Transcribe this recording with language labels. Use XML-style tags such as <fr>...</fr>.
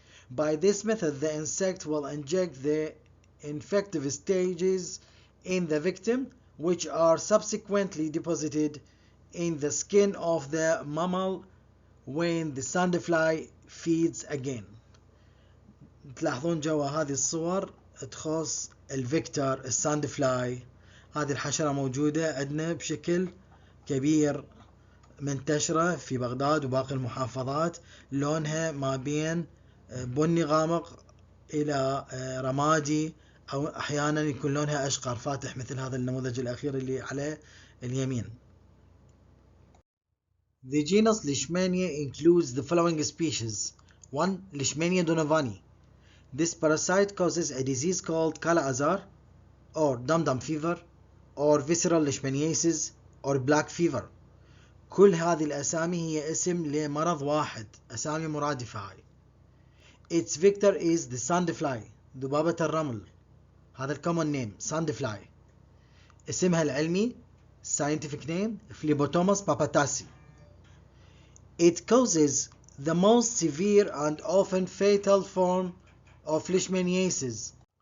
<en>By this method, the insect will inject the infective stages in the victim, which are subsequently deposited in the skin of the mammal when the sandfly feeds again.</en> <ar>تلاحظون جوا هذه الصور تخص الفيكتور الساندفلاي. هذه الحشرة موجودة عندنا بشكل كبير، منتشرة في بغداد وباقي المحافظات، لونها ما بين بني غامق إلى رمادي أو أحيانا يكون لونها أشقر فاتح مثل هذا النموذج الأخير اللي على اليمين.</ar> <en>The genus Leishmania includes the following species. 1. Leishmania donovani. This parasite causes a disease called kala-azar or dum-dum fever or visceral leishmaniasis or black fever.</en> <ar>كل هذه الأسامي هي اسم لمرض واحد، أسامي مرادفة هاي.</ar> <en>Its vector is the sandfly،</en> <ar>ذبابة الرمل.</ar> <en>هذا الcommon name sandfly.</en> <ar>اسمها العلمي</ar> <en>scientific name</en> <ar>Phlebotomus papatasi.</ar> <en>It causes the most severe and often fatal form of leishmaniasis.</en>